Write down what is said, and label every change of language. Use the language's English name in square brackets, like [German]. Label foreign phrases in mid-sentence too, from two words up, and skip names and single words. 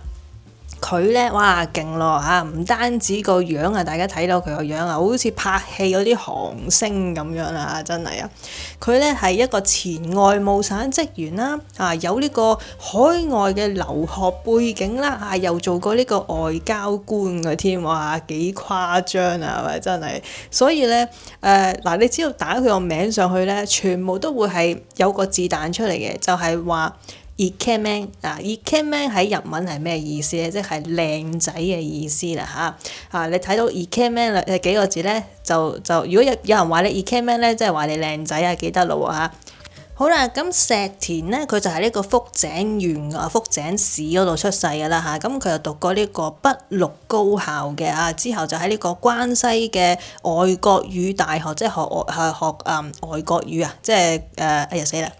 [Cantonese] 佢咧哇勁咯唔單止個樣大家睇到佢個樣好似拍戲嗰啲韓星咁樣真係佢咧係一個前外務省職員啦有呢個海外嘅留學背景啦又做過呢個外交官嘅添幾誇張係咪真係？所以咧你只要打佢個名上去咧，全部都會係有個字彈出嚟嘅，就係話イケメンイケメン喺日文係咩意思咧？即係靚仔嘅意思啦你睇到イケメン幾個字咧，就如果有人話你イケメン咧，即係話你靚仔記得咯好啦，咁石田咧，佢就係呢個福井縣福井市嗰度出世㗎啦咁佢又讀過呢個北陸高校嘅之後就喺呢個關西嘅外國語大學，即係學外國語即係死啦！